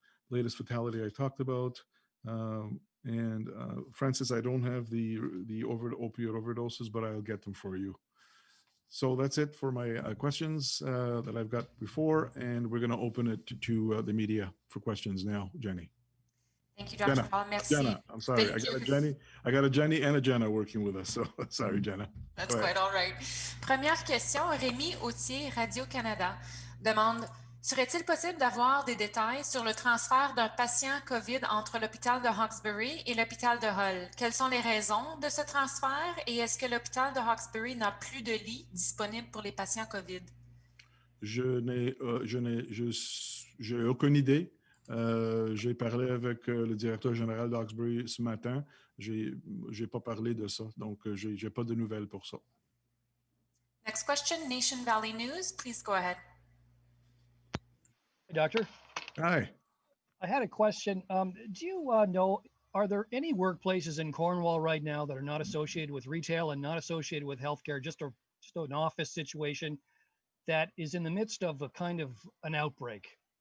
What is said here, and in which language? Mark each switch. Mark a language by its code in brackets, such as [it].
[en] Latest fatality I talked about. And Francis, I don't have the opioid overdoses, but I'll get them for you. So that's it for my questions that I've got before, and we're going to open it to the media for questions now, Jenny. Thank you, Dr. Paul. Merci. Jenna, I'm sorry. I got a Jenny and a Jenna working with us, so sorry, Jenna. That's quite all right. [fr] Première question, Rémi Autier, Radio-Canada, demande: serait-il possible d'avoir des détails sur le transfert d'un patient COVID entre l'hôpital de Hawkesbury et l'hôpital de Hull? Quelles sont les raisons de ce transfert et est-ce que l'hôpital de Hawkesbury n'a plus de lits disponibles pour les patients COVID? J'ai aucune idée. J'ai parlé avec le directeur général de Hawkesbury ce matin. J'ai pas parlé de ça, donc j'ai pas de nouvelles pour ça. [en] Next question, Nation Valley News. Please go ahead. Hey, Doctor. Hi. I had a question. Do you know, are there any workplaces in Cornwall right now that are not associated with retail and not associated with healthcare, just an office situation that is in the midst of a kind of an outbreak?